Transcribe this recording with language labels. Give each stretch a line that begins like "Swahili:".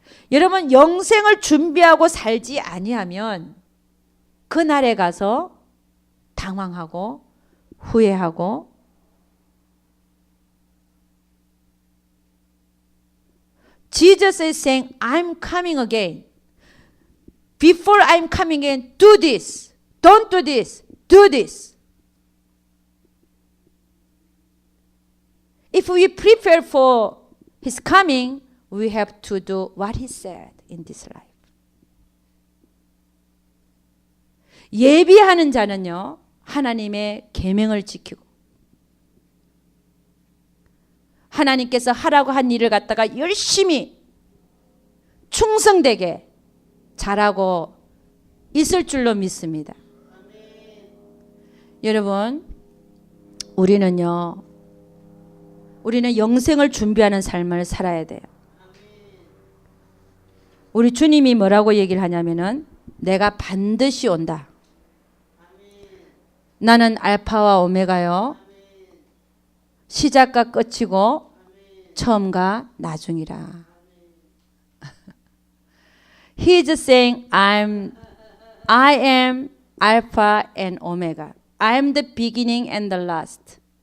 Korean: 여러분 영생을 준비하고 살지 아니하면 그날에 가서 당황하고 후회하고
English: Jesus is saying, I'm coming again. Before I'm coming again, do this. Don't do this. Do this. If we prepare for His coming, we have to do what He said in this life.
Korean: 예비하는 자는요, 하나님의 계명을 지키고 하나님께서 하라고 한 일을 갖다가 열심히 충성되게 잘하고 있을 줄로 믿습니다. 여러분, 우리는 영생을 준비하는 삶을 살아야 돼요. 우리 주님이 뭐라고 얘기를 하냐면은 내가 반드시 온다. 나는 알파와 오메가요. 시작과 끝이고 처음과 나중이라.
English: He is saying, I am Alpha and Omega. I am the beginning and the last.